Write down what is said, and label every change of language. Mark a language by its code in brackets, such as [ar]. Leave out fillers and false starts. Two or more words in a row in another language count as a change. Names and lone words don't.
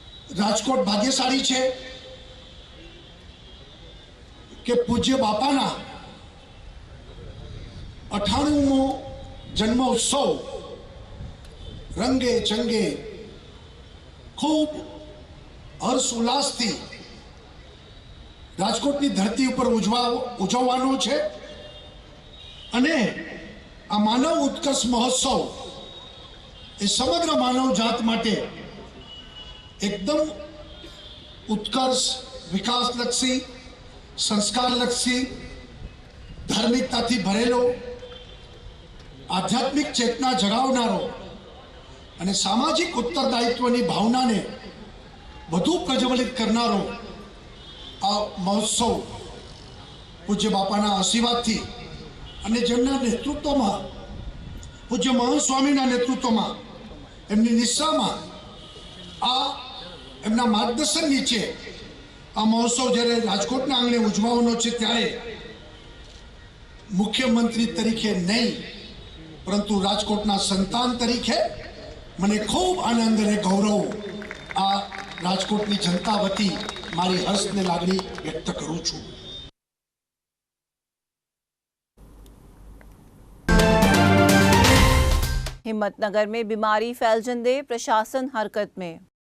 [gu] રાજકોટ ભાગ્યશાળી છે કે પૂજ્ય બાપાના 98મો જન્મોત્સવ રંગે ચંગે ખૂબ હર્ષ ઉલ્લાસથી રાજકોટની ધરતી ઉપર ઉજવવાનો છે અને આ માનવ ઉત્કર્ષ મહોત્સવ એ સમગ્ર માનવ જાત માટે એકદમ ઉત્કર્ષ વિકાસલક્ષી સંસ્કારલક્ષી ધાર્મિકતાથી ભરેલો આધ્યાત્મિક ચેતના જગાવનારો અને સામાજિક ઉત્તરદાયિત્વની भावनाने વધુ પ્રજ્વલિત કરનારો આ મહોત્સવ પૂજ્ય બાપાના આશીર્વાદથી અને જેમના નેતૃત્વમાં પૂજ્ય મહંત સ્વામીના નેતૃત્વમાં એમની નિષ્ઠામાં આ એમના માર્ગદર્શન નીચે આ મહોત્સવ જ્યારે રાજકોટના આંગણે ઉજવવાનો છે ત્યારે મુખ્યમંત્રી તરીકે નહીં પરંતુ રાજકોટના સંતાન તરીકે મને ખૂબ આનંદ અને ગૌરવ આ રાજકોટની જનતા વતી મારી હર્ષને લાગણી વ્યક્ત કરું છું। [hi] हिम्मतनगर में बीमारी फैलजंदे प्रशासन हरकत में।